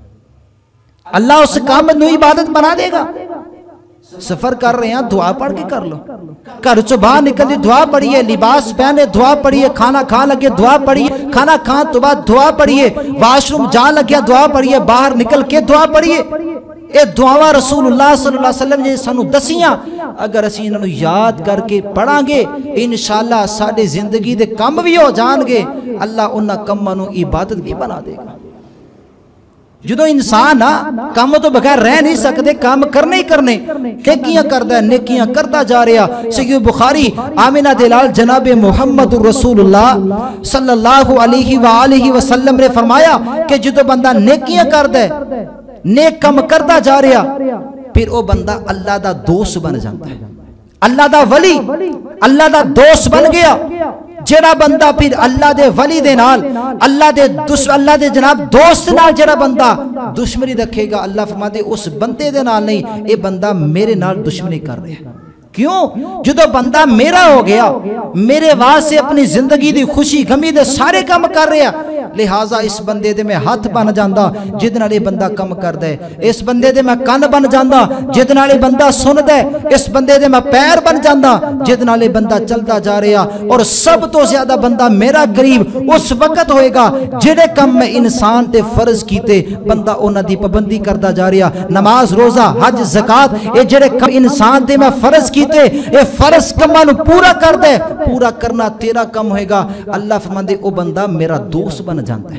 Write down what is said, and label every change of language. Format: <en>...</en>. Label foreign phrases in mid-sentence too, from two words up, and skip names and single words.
<pa>اللہ اس کام نو عبادت بنا دے گا. سفر کر رہے ہیں دعا پڑھ کے کر لو گھر چو باہر نکل دعا پڑھیے لباس پہنے دعا پڑھیے کھانا کھا لگے دعا پڑھیے کھانا کھان تو بعد دعا پڑھیے واش روم جان لگیا دعا پڑھیے باہر نکل کے دعا پڑھیے. اے دعاواں رسول اللہ</pa> <ar>صلی اللہ علیہ وسلم</ar> <pa>نے سانو دسیاں اگر اسی انہوں یاد کر کے پڑھاں گے انشاءاللہ ساڑھے زندگی دے کم بھی ہو جان گے اللہ انہاں کماں نو عبادت بھی بنا دے گا. جدو انسان کام تو بغیر رہ نہیں سکتے کام کرنے ہی کرنے نیکیاں کرتا ہے نیکیاں کرتا جا رہا. صحیح بخاری آمنہ دلال جناب محمد رسول اللہ</pa> <ar>صلی اللہ علیہ وآلہ وسلم</ar> <pa>نے فرمایا کہ جدو بندہ نیکیاں کرتا ہے نیک کام کرتا جا رہا پھر وہ بندہ اللہ دا دوست بن جاتا ہے اللہ دا ولی اللہ دا دوست بن گیا. جڑا بندہ پھر اللہ دے ولی دے نال اللہ دے جناب دوست نال جڑا بندہ دشمنی رکھے گا اللہ فرماتے اس بندے دے نال نہیں اے بندہ میرے نال دشمنی کر رہا ہے. کیوں؟ جدو بندہ میرا ہو گیا، میرے واسطے اپنی زندگی دی خوشی غمی دے سارے کام کر رہا، لہٰذا اس بندے دے میں ہاتھ بن جاندہ جد نال بندہ کم کر دے، اس بندے دے میں کان بن جاندہ جد نال بندہ سن دے، اس بندے دے میں پیر بن جاندہ جد نال بندہ چلتا جا رہا۔ اور سب تو زیادہ بندہ میرا قریب اس وقت ہوئے گا جڑے کم میں انسان تے فرض کیتے بندہ انہاں دی پابندی کرتا جا رہا، نماز روزہ حج زکات، اے جڑے کم انسان تے میں فرض کیتے اے فرض کماں نو پورا کر دے، پورا کرنا تیرا کم ہوئے گا، اللہ فرماندے او بندہ میرا دوست بن جانتا ہے۔</pa>